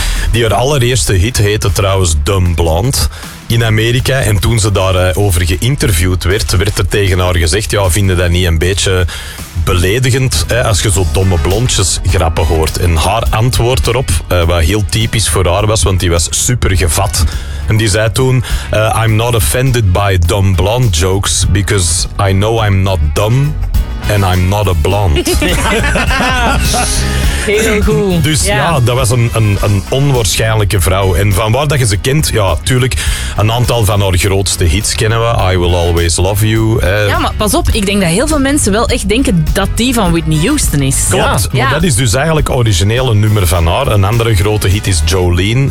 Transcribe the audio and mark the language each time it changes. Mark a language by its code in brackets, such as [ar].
[nl] Die haar allereerste hit heette trouwens Dumb Blonde in Amerika. En toen ze daarover geïnterviewd werd, werd er tegen haar gezegd, ja, vind je dat niet een beetje beledigend, hè, als je zo domme blondjes grappen hoort? En haar antwoord erop, wat heel typisch voor haar was, want die was super gevat. En die zei toen, [en] I'm not offended by dumb blonde jokes, because I know I'm not dumb and I'm not a blonde. [nl] Heel goed. Dus ja, dat was een onwaarschijnlijke vrouw. En van waar dat je ze kent, ja, tuurlijk, een aantal van haar grootste hits kennen we. [en] I Will Always Love You. [nl] Ja, maar pas op, ik denk dat heel veel mensen wel echt denken dat die van Whitney Houston is. Klopt, maar dat is dus eigenlijk origineel een nummer van haar. Een andere grote hit is Jolene.